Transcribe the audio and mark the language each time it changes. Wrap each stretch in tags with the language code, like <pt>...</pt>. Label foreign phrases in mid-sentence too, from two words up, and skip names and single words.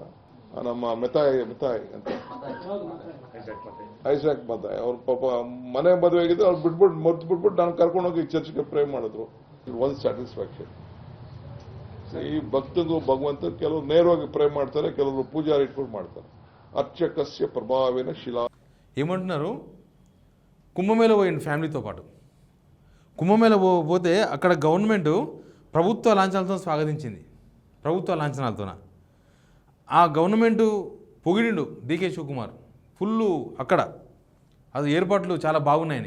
<kn>ನಮ್ಮ ಮೆತಾಯ್ ಅಂತ ಐಸಾಕ್ ಮತಾಯ್ ಅವ್ರ ಪಾಪ ಮನೆ ಮದುವೆ ಆಗಿದ್ದು, ಅವ್ರು ಬಿಟ್ಬಿಟ್ಟು ನಾನು ಕರ್ಕೊಂಡೋಗಿ ಚರ್ಚ್ಗೆ ಪ್ರೇ ಮಾಡಿದ್ರು. ಒಂದು ಸ್ಯಾಟಿಸ್ಫ್ಯಾಕ್ಷನ್. ಈ ಭಕ್ತಂದು ಭಗವಂತ ಕೆಲವರು ನೇರವಾಗಿ ಪ್ರೇ ಮಾಡ್ತಾರೆ, ಕೆಲವರು ಪೂಜಾರಿ ಇಟ್ಕೊಂಡು ಮಾಡ್ತಾರೆ.</kn> <sa>ಅರ್ಚಕಸ್ಯ ಪ್ರಭಾವೇನ ಶಿಲಾ.</sa> <te>ఏమంటున్నారు, కుంభమేళ పోయింది ఫ్యామిలీతో పాటు. కుంభమేళ పోతే అక్కడ గవర్నమెంట్ ప్రభుత్వ లాంఛనాలతో స్వాగతించింది, ప్రభుత్వ లాంఛనాలతోన. ఆ గవర్నమెంట్ పొగిడిండు డీకే శివకుమార్ ఫుల్లు అక్కడ, అది ఏర్పాట్లు చాలా బాగున్నాయని.</te>